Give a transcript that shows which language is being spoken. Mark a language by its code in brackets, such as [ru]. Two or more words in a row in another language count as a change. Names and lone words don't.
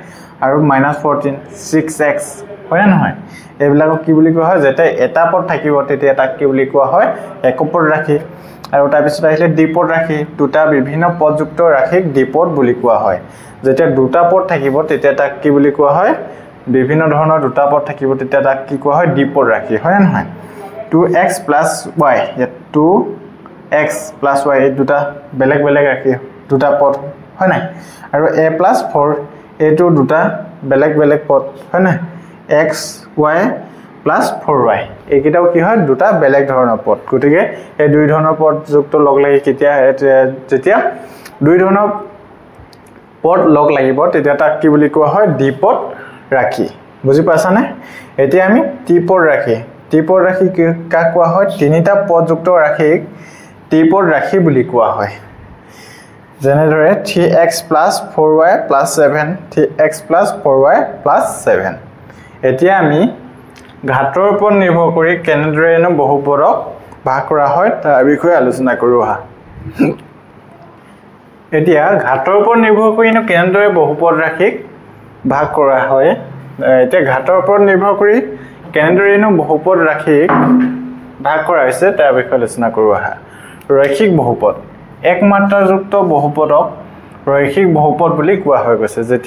[as] আৰু -14 6x হয় না নহয় এইবিলাকক কি বুলি কোৱা হয় যেতিয়া এটা পদ থাকিব তেতিয়া তাক কি বুলি কোৱা হয় একপদ ৰাশি আৰু তাৰ পিছত আহিলে দ্বিপদ ৰাশি দুটা বিভিন্ন পদযুক্ত ৰাশিক দ্বিপদ বুলি কোৱা হয় যেতিয়া দুটা পদ থাকিব তেতিয়া তাক কি বুলি কোৱা হয় বিভিন্ন ধৰণৰ দুটা পদ থাকিব তেতিয়া তাক কি কোৱা হয় দ্বিপদ ৰাশি হয় না নহয় 2x + y 2x + y এই দুটা বেলেগ ৰাশি দুটা পদ হয় নাই আৰু a + 4 এটো দুটা বেলেগ পদ হয় নাই x y + 4y এইকেইটাও কি হয় দুটা বেলেগ ধৰণৰ পদ গতিকে এই দুই ধৰণৰ পদ যুক্ত লগ লাগি কেতিয়া যেতিয়া দুই ধৰণৰ পদ লগ লাগিব তেতিয়া তাক কি বুলি কোৱা হয় দ্বিপদ ৰাশি বুজি পাছানে এতিয়া আমি ত্ৰিপদ ৰাশি কাক কোৱা হয় তিনিটা পদ যুক্ত ৰাশিক ত্ৰিপদ ৰাশি বুলি কোৱা হয় যেনেদৰে 3x + 4y + 7 3x + 4y + 7 এতিয়া আমি ঘাতৰ ওপৰত নিৰ্ভৰ কৰি কেনেদৰেনো বহুপদক ভাগ কৰা হয় তাৰ বিষয়ে আলোচনা কৰো হা এতিয়া ঘাতৰ ওপৰত নিৰ্ভৰ কৰিনো কেনেদৰে বহুপদ ৰাশিক ভাগ কৰা হয় এতিয়া ঘাতৰ ওপৰত নিৰ্ভৰ কৰি কেনেদৰেনো বহুপদ ৰাশিক ভাগ কৰা হৈছে তাৰ বিষয়ে আলোচনা কৰো হা ৰৈখিক বহুপদ এক মাত্ৰাযুক্ত বহুপদক ৰৈখিক বহুপদ বুলি কোৱা হয় গৈছে যেতিয়া